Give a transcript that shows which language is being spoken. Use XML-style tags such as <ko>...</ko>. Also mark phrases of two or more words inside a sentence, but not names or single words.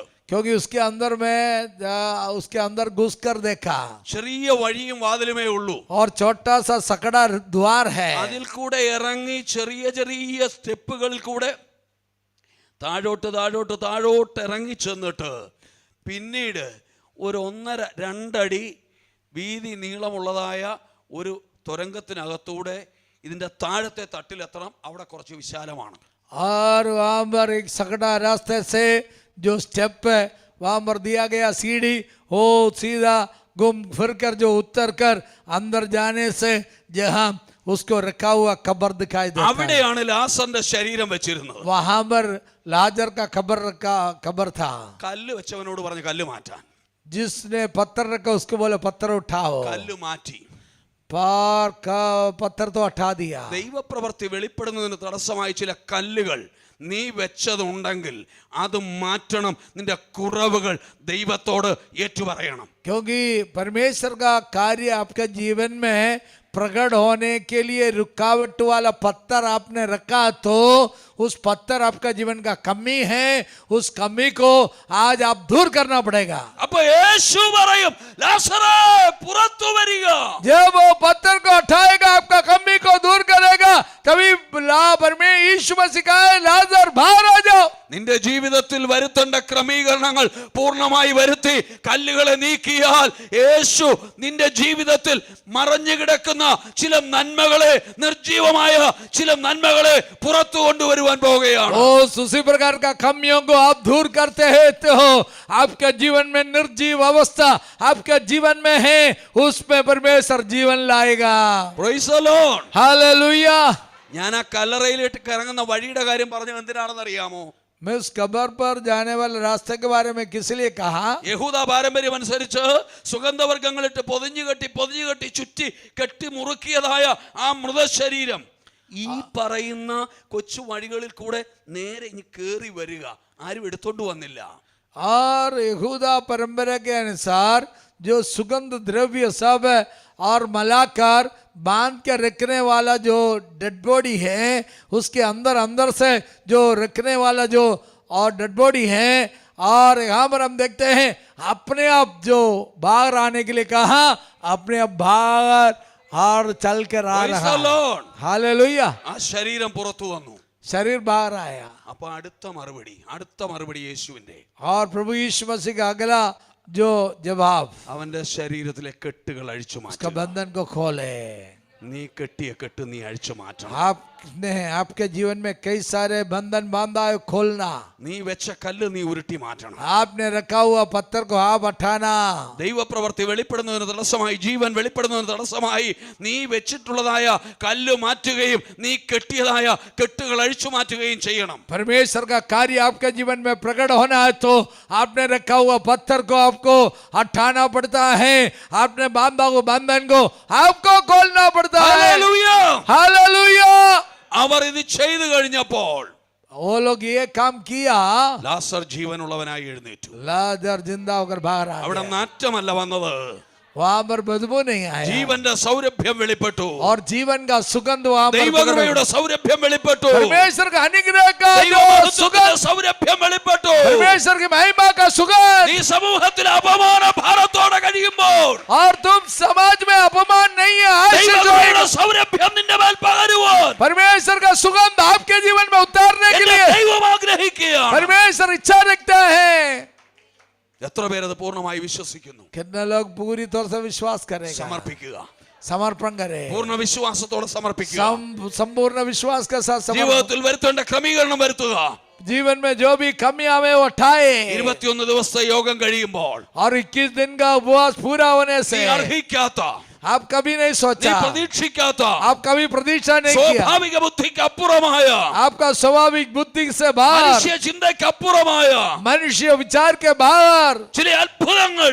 <hi>क्योंकि उसके अंदर घुस कर देखा,</hi> <ml>ചെറിയ വഴിയും വാതിലുമേ ഉള്ളൂ.</ml> <hi>और छोटा सा सकड़ा द्वार है,</hi> <ml>അതിൽ കൂടെ ഇറങ്ങി ചെറിയ ചെറിയ സ്റ്റെപ്പുകളിൽ കൂടെ താഴോട്ട് താഴോട്ട് താഴോട്ട് ഇറങ്ങി ചെന്നിട്ട് പിന്നീട് ഒരു 1.5-2 അടി വീതി നീളമുള്ളതായ ഒരു തുരങ്കത്തിനകത്തൂടെ ഇതിൻ്റെ താഴത്തെ തട്ടിലെത്തണം. അവിടെ കുറച്ച് വിശാലമാണ്.</ml> <hi>और वहाँ पर एक सकड़ा रास्ते से जो स्टेप है वहाँ पर दिया गया सीढ़ी, वो सीधा घूम फिर कर जो उतर कर अंदर जाने से जहाँ उसको रखा हुआ कब्र दिखाई देता है।</hi> <ml>അവിടെയാണ് ലാസറിന്റെ ശരീരം വെച്ചിരുന്നത്.</ml> <hi>वहाँ पर लाजर का कब्र था।</hi> <ml>കല്ല് വെച്ചവനോട് പറഞ്ഞു കല്ല് മാറ്റാൻ.</ml> <hi>जिसने पत्थर रखा उसको बोले पत्थर उठाओ,</hi> <ml>കല്ല് മാറ്റി.</ml> <hi>पार का पत्थर तो हटा दिया।</hi> <ml>ദൈവപ്രവൃത്തി വെളിപ്പെടുന്നതിന് തടസ്സമായി ചില കല്ലുകൾ നീ വെച്ചതുണ്ടെങ്കിൽ അത് മാറ്റണം. നിന്റെ കുറവുകൾ ദൈവത്തോട് ഏറ്റുപറയണം.</ml> <hi>क्योंकि परमेश्वर का कार्य आपके जीवन में प्रकट होने के लिए रुकावट वाला पत्थर आपने रखा, तो उस पत्थर आपका जीवन का कमी है, उस कमी को आज आप दूर करना पड़ेगा।</hi> <ml>അപ്പൊ യേശു പറയും ലാസറേ പുറത്തു വരിക.</ml> <hi>जब वो पत्थर को हटाएगा, आपका कमी को दूर करेगा, तभी यीशु मसीह कहे लाजर बाहर आ जाओ।</hi> <ml>നിന്റെ ജീവിതത്തിൽ വരുത്തേണ്ട ക്രമീകരണങ്ങൾ പൂർണ്ണമായി വരുത്തി കല്ലുകളെ നീക്കിയാൽ യേശു നിന്റെ ജീവിതത്തിൽ മറഞ്ഞു കിടക്കുന്ന ചില നന്മകളെ, നിർജീവമായ ചില നന്മകളെ പുറത്തു കൊണ്ടുവരുവാൻ പോകുകയാണ്.</ml> <hi>उसी प्रकार का कमियों को आप दूर करते हैं तो आपके जीवन में निर्जीव अवस्था आपके जीवन में है, उसमें परमेश्वर जीवन लाएगा।</hi> <en>Praise the Lord.</en> <hi>हालेलुया।</hi> <ml>ഞാൻ ആ കല്ലറയിലേക്ക് ഇറങ്ങുന്ന വഴിയുടെ കാര്യം പറഞ്ഞത് എന്തിനാണെന്ന് അറിയാമോ?</ml> <hi>मैं उस कब्र पर जाने वाले रास्ते के बारे में किस लिए कहा?</hi> <ml>യഹൂദ പാരമ്പര്യം അനുസരിച്ച് സുഗന്ധവർഗ്ഗങ്ങളിട്ട് പൊതിഞ്ഞു കെട്ടി ചുറ്റി കെട്ടി മുറുക്കിയതായ ആ മൃതശരീരം ഈ പറയുന്ന കൊച്ചു വഴികളിൽ കൂടെ നേരെ ഇനി കേറി വരിക. ആരും എടുത്തോണ്ട് വന്നില്ല.</ml> <hi>और यहूदा परंपरा के अनुसार जो सुगंध द्रव्य सब है और मलाकर बांध के रखने वाला जो</hi> <en>dead body</en> <hi>है, उसके अंदर से जो रखने वाला जो और</hi> <en>dead body</en> <hi>है, और यहाँ पर हम देखते हैं अपने आप जो बाहर आने के लिए कहा, अपने आप बाहर और चल कर आ</hi> <en>Praise</en> <hi>रहा</hi> <en>the Lord.</en> <hi>है। हालेलुया।</hi> <ml>ആ ശരീരം പുറത്തു വന്നു.</ml> <hi>शरीर बाहर आया,</hi> <ml>അപ്പൊ അടുത്ത മറുപടി യേശുവിന്റെ.</ml> <hi>और प्रभु यीशु मसीह का अगला जो जवाब,</hi> <ml>അവന്റെ ശരീരത്തിലെ കെട്ടുകൾ അഴിച്ചു</ml> <hi>उसका</hi> <ml>മാറ്റി.</ml> <hi>बंधन को खोले।</hi> <ml>നീ കെട്ടിയ കെട്ട് നീ അഴിച്ചു മാറ്റണം.</ml> <hi>आपने आपके जीवन में कई सारे बंधन बांधा है, खोलना.</hi> <ml>നീ വെച്ച കല്ല് നീ ഉരുട്ടി മാറ്റണം.</ml> <hi>आपने रखा हुआ पत्थर को आप हटाना.</hi> <ml>ദൈവപ്രവൃത്തി വെളിപ്പെടുന്നതിന് തടസ്സമായി, ജീവൻ വെളിപ്പെടുന്നതിന് തടസ്സമായി നീ വെച്ചിട്ടുള്ളതായ കല്ല് മാറ്റുകയും നീ കെട്ടിയതായ കെട്ടുകൾ അഴിച്ചു മാറ്റുകയും ചെയ്യണം.</ml> <hi>परमेश्वर का कार्य आपके जीवन में प्रकट होना है तो आपने रखा हुआ पत्थर को आपको हटाना पड़ता है. आपने बांधा हुआ बंधन को आपको खोलना पड़ता है.</hi> <ml>ഹല്ലേലൂയ.</ml> <hi>हालेलुया.</hi> <ml>അവർ ഇത് ചെയ്തു കഴിഞ്ഞപ്പോൾ</ml> <hi>वो लोग ये काम किया,</hi> <ml>ലാസർ ജീവനുള്ളവനായി എഴുന്നേറ്റു.</ml> <hi>लाजर जिंदा होकर बाहर आ</hi> <ml>അവിടെ</ml> <hi>गया.</hi> <ml>നാറ്റമല്ല വന്നത്,</ml> <hi>वहां पर बदबू नहीं आया</hi> <ml>ജീവന്റെ സൗരഭ്യം വെളിപ്പെട്ടു.</ml> <hi>और जीवन का सुगंध वहां पर</hi> <ml>ദൈവകൃപയുടെ സൗരഭ്യം വെളിപ്പെട്ടു.</ml> <hi>परमेश्वर का अनुग्रह का जो</hi> <ml>ദൈവമഹത്വത്തിന്റെ</ml> <hi>सुगंध,</hi> <ml>സൗരഭ്യം വെളിപ്പെട്ടു.</ml> <hi>परमेश्वर की महिमा का सुगंध.</hi> <ml>നീ സമൂഹത്തിൽ അപമാന ഭാരത്തോടെ കഴിയുമ്പോൾ</ml> <hi>और तुम समाज में अपमान नहीं है, आशीष</hi> <ml>ദൈവകൃപയുടെ</ml> <hi>होगा.</hi> <ml>സൗരഭ്യം നിന്റെ മേൽ പകരുവാൻ</ml> <hi>परमेश्वर का सुगंध आपके जीवन में उतारने के</hi> <ml>എന്റെ</ml> <hi>लिए</hi> <ml>ദൈവം ആഗ്രഹിക്കുകയാണ്.</ml> <hi>परमेश्वर इच्छा रखता है.</hi> <ml>എത്ര പേരത് പൂർണ്ണമായി വിശ്വസിക്കുന്നു?</ml> <hi>कितने लोग पूरी तौर से विश्वास करेगा,</hi> <ml>സമർപ്പിക്കുക.</ml> <hi>समर्पण करे,</hi> <ml>പൂർണ്ണ വിശ്വാസത്തോടെ സമർപ്പിക്കുക.</ml> <hi>संपूर्ण विश्वास के साथ समर्पण.</hi> <ml>ജീവിതത്തിൽ വരുത്തേണ്ട ക്രമീകരണം വരുത്തുക.</ml> <hi>जीवन में जो भी कमियां हमें वो उठाए</hi> <ml>21 ദിവസത്തെ യോഗം കഴിയുമ്പോൾ</ml> <hi>और 21 दिन का उपवास पूरा होने</hi> <ml>നീ</ml> <hi>से</hi> <ml>അർഹിക്കാത്ത,</ml> <hi>आप कभी नहीं</hi> <ml>നീ</ml> <hi>सोचा,</hi> <ml>പ്രതീക്ഷിക്കാത്ത,</ml> <hi>आप कभी प्रतीक्षा नहीं किया,</hi> <ml>സ്വാഭാവിക ബുദ്ധിക്ക് അപ്പുറമായ,</ml> <hi>आपका स्वाभाविक बुद्धि से बाहर,</hi> <ml>മനുഷ്യ ചിന്തയ്ക്ക് അപ്പുറമായ</ml> <hi>मनुष्य विचार के बाहर</hi> <ml>ചില അത്ഭുതങ്ങൾ</ml>